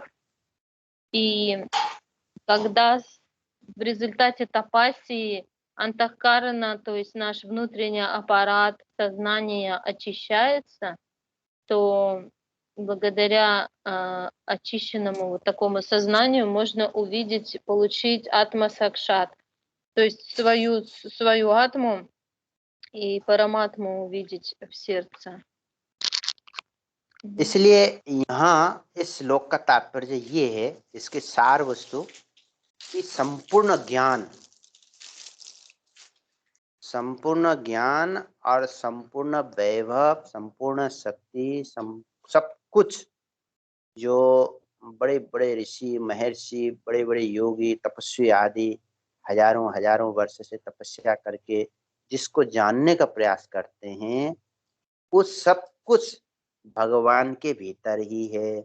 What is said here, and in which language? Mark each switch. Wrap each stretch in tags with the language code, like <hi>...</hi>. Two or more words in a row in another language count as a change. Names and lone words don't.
<ru>И когда в результате тапассии антахкарана, то есть наш внутренний аппарат сознания очищается, то благодаря очищенному вот такому сознанию можно увидеть, получить атма-сакшат, то есть свою атму и параматму увидеть в сердце.</ru> <hi>इसलिए यहाँ इस श्लोक का तात्पर्य ये है, इसके सार वस्तु कि संपूर्ण ज्ञान और संपूर्ण वैभव, संपूर्ण शक्ति, सब कुछ जो बड़े बड़े ऋषि महर्षि, बड़े बड़े योगी तपस्वी आदि हजारों वर्ष से तपस्या करके जिसको जानने का प्रयास करते हैं, वो सब कुछ भगवान के भीतर ही है।</hi>